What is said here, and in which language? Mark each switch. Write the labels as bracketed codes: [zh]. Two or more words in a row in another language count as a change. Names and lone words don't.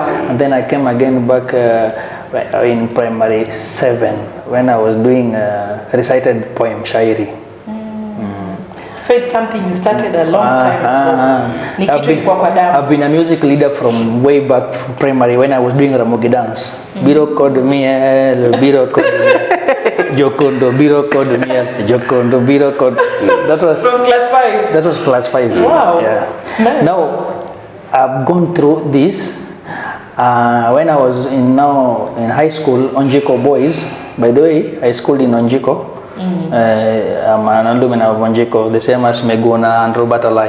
[en] And then I came again back in primary 7 when I was doing recited poem Shairi. So it's something you started a long time ago. I've been a music leader from way back from primary when I was doing Ramogi dance. [luo] Biro kod miel, biro kod Jokondo, biro kod miel, Jokondo, biro kod. [en] That was from class 5. That was class 5. Wow. Yeah. Nice. Now I've gone through this. When I was in high school, Onjiko boys. By the way, I schooled in Onjiko. I'm an alumni of Onjiko, the same as Meguna and Robert Alai.